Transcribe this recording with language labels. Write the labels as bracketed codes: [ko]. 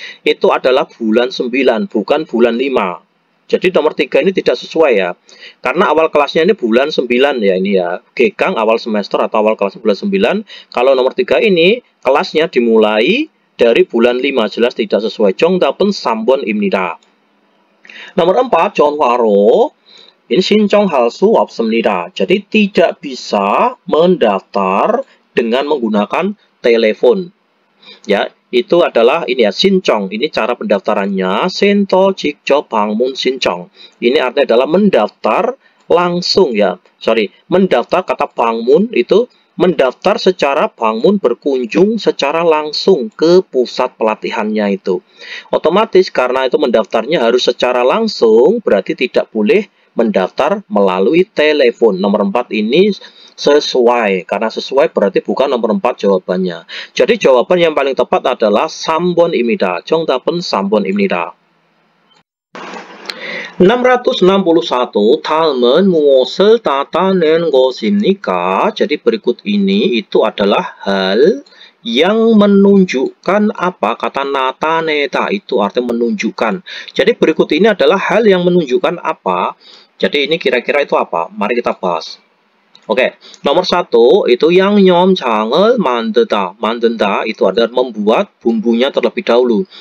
[id] Itu adalah bulan 9, bukan bulan 5. Jadi nomor 3 ini tidak sesuai ya. Karena awal kelasnya ini bulan 9 ya ini ya. Gekang awal semester atau awal kelas bulan 9. Kalau nomor 3 ini kelasnya dimulai dari bulan 5, jelas tidak sesuai. [ko] Jongdapen Sambon Imnida. [id] Nomor 4, [ko] Jonwaro. [id] Ini [ko] 신청 할수 없습니다. [id] Jadi tidak bisa mendaftar dengan menggunakan telepon. Ya, itu adalah ini ya, 신청. Ini cara pendaftarannya. [ko] 센터 직접 방문 신청. [id] Ini artinya adalah mendaftar langsung ya. Mendaftar kata 방문 itu mendaftar secara bangun berkunjung secara langsung ke pusat pelatihannya itu. Otomatis karena itu mendaftarnya harus secara langsung, berarti tidak boleh mendaftar melalui telepon. Nomor 4 ini sesuai. Karena sesuai berarti bukan nomor 4 jawabannya. Jadi jawaban yang paling tepat adalah [ko] 3번입니다. 정답은 3번입니다. 661. 다음은 무엇을 나타낸 것입니까? [id] Jadi berikut ini itu adalah hal yang menunjukkan apa? Kata nataneta itu artinya menunjukkan. Jadi berikut ini adalah hal yang menunjukkan apa? Jadi ini kira-kira itu apa? Mari kita bahas. Oke, nomor 1 itu yang [ko] 양념장을 만든다 [id] itu adalah membuat bumbunya terlebih dahulu.